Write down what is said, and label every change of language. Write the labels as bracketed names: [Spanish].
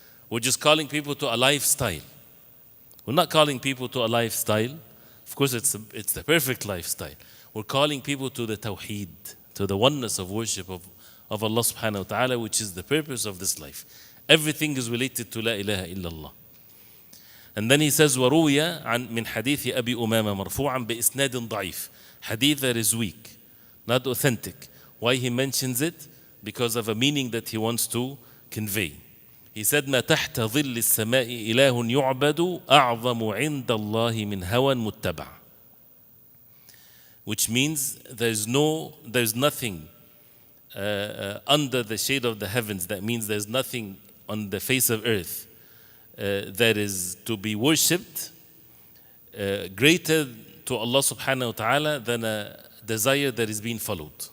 [English] We're just calling people to a lifestyle. We're not calling people to a lifestyle. Of course, it's the perfect lifestyle. We're calling people to the tawheed, to the oneness of worship of Allah subhanahu wa ta'ala, which is the purpose of this life. Everything is related to la ilaha illallah. And then he says, [Arabic] وَرُوِيَ عن من حديث أبي أمامة مرفوعا بإسناد ضعيف. [English] Hadith that is weak, not authentic. Why he mentions it? Because of a meaning that he wants to convey. He said, [Arabic] ما تحت ظل السماء إله يعبد أعظم عند الله من هوى متبع. [English] which means there's nothing under the shade of the heavens. That means there's nothing on the face of earth that is to be worshipped greater to Allah subhanahu wa ta'ala than a desire that is being followed.